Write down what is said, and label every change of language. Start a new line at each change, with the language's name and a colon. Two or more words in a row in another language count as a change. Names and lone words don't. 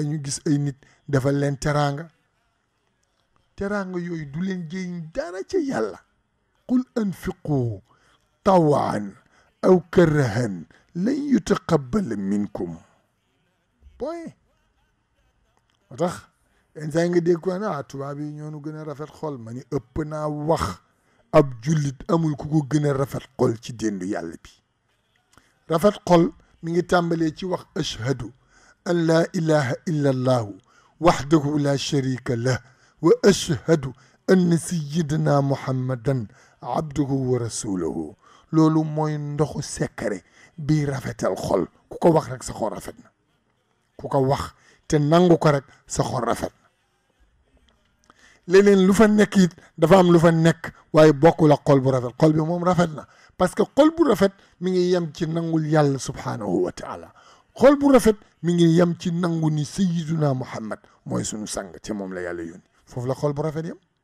Wolof: ñu gis ay nit defal leen teraanga yooyu du leen jëriñ dara ca yàlla
Arabic: قل أنفقوا طوعا أو كرها لن يتقبل منكم
Wolof: point moo tax yenn saa yi nga dégg ko tubaab yi ñoo nu gën a rafet xol ma ni ëpp naa wax ab jullit amul ku ko gën a rafet xol ci déndu yàlla bi rafet xol mi ngi tàmbalee ci wax
Arabic: أشهد أن لا إله إلا الله وحده لا شريك له وأشهد أن سيدنا محمدا عبده ورسوله
Wolof: loolu mooy ndoxu secret bii rafetal xol ku ko wax rek sa xol rafet na ku ko wax te nangu ko rek sa xol rafet na leneen lu fa nekk it dafa am lu fa nekk waaye bokkul ak xol bu rafet xol bi moom rafet na
French: parce que
Wolof: xol bu rafet mi ngi yem ci nangul yàlla
Arabic: سبحانه وتعالى
Wolof: xol bu rafet mi ngi yem ci nangu ni sayyiduna muhammad mooy sunu sang te moom la yàlla yónni foofu la xol bu rafet yem